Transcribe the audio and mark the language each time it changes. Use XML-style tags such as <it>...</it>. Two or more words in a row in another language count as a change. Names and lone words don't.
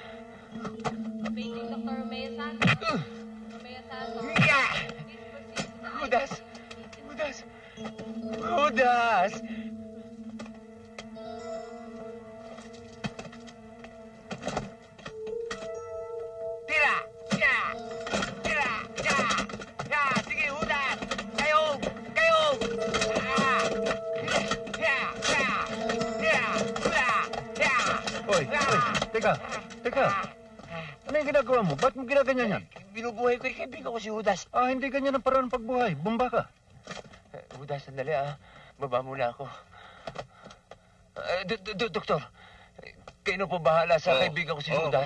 <tl>Judas! Judas! Judas! Tira! Ya! Tira! Ya! Ya! Sige, Judas! Kayong! Kayong! Ah! Ya! Ya! Ya! Ya! Hoy! Teka! Ano yung ginagawa mo? Ba't mo ginaganyan yan? Binubuhay ko yung kaibigan ko si Judas. Hindi ganyan ang paraan ng pagbuhay. Bumba ka. Judas, sandali Baba muna ako. Doktor, kayo na po bahala sa kaibigan ko si Judas.</tl>